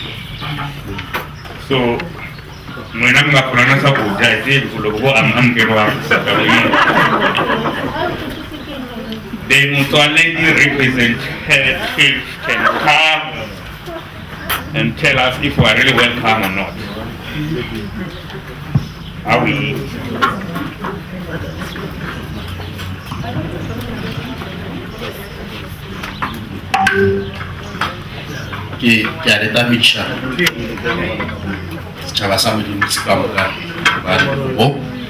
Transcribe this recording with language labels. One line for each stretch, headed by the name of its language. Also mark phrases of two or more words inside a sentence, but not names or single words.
English: So, when I'm going to the Motsoaledi representative can come and tell us if we are really welcome or not. Are we?
Northern Sotho: Ke a leta metšha setšhaba sa Modimo se ka moka ba lebogo.